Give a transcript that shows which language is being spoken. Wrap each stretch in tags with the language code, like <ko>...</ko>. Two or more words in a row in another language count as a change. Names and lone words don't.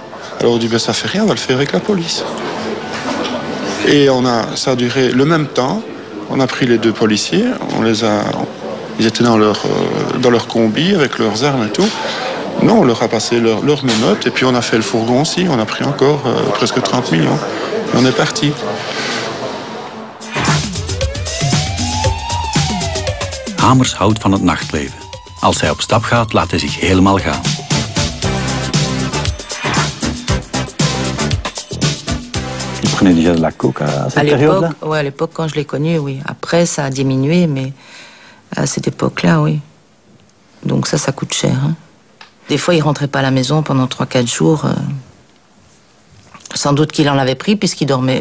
<fr>Alors on dit, ça fait rien, on va le faire avec la police. Et ça a duré le même temps, on a pris les 2 policiers, ils étaient dans leur combi avec leurs armes et tout. Non, on leur a passé leur menottes et puis on a fait le fourgon aussi, on a pris encore presque 30 millions. Et on est parti.</fr> <nl>Hamers houdt van het nachtleven. Als hij op stap gaat, laat hij zich helemaal gaan.</nl> <fr>Tu prenais déjà de la coke à cette période-là? Oui, à l'époque, quand je l'ai connu, oui. Après, ça a diminué, mais à cette époque-là, oui. Donc ça coûte cher. Hein. Des fois, il rentrait pas à la maison pendant 3-4 jours. Sans doute qu'il en avait pris, puisqu'il dormait.</fr>